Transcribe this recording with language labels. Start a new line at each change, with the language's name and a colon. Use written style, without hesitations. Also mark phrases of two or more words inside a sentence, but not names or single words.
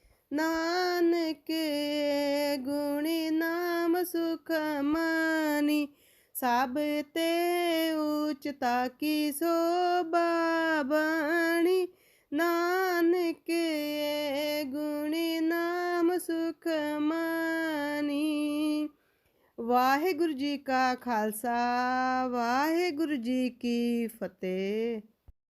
Punjabi: ਨਾਨਕ ਗੁਣੀ ਨਾਮ ਸੁਖ ਮਾਨੀ, ਸਭ ਤੇ ਊਂਚਤਾ ਕੀ ਸ਼ੋਭਾ ਬਾਣੀ। ਨਾਨਕ ਗੁਣੀ ਨਾਮ ਸੁਖ ਮਾਨੀ। ਵਾਹਿਗੁਰੂ ਜੀ ਕਾ ਖ਼ਾਲਸਾ, ਵਾਹਿਗੁਰੂ ਜੀ ਕੀ ਫ਼ਤਿਹ।